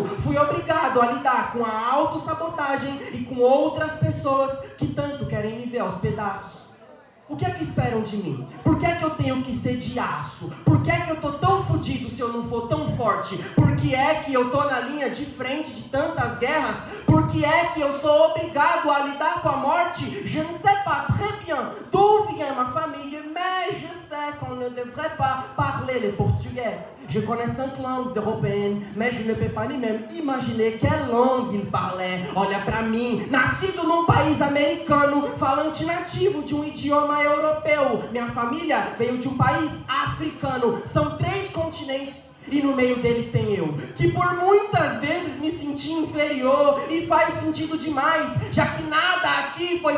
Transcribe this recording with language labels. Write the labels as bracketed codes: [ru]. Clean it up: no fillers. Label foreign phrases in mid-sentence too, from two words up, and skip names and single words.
[pt] Fui obrigado a lidar com a autossabotagem e com outras pessoas que tanto querem me ver aos pedaços. O que é que esperam de mim? Por que é que eu tenho que ser de aço? Por que é que eu tô tão fudido se eu não for tão forte? Por que é que eu tô na linha de frente de tantas guerras? Por que é que eu sou obrigado a lidar com a morte? [fr] Je ne sais pas très bien d'où vient ma famille, mais je sais qu'on ne devrait pas parler le portugais. Je connais 5 langues européennes, mais je ne peux pas nem même imaginer quelle langue il parlait. [pt] Olha pra mim, nascido num país americano, falante nativo de um idioma europeu. Minha família veio de um país africano. São 3 continentes. E no meio deles tem eu, que por muitas vezes me senti inferior, e faz sentido demais, já que nada aqui foi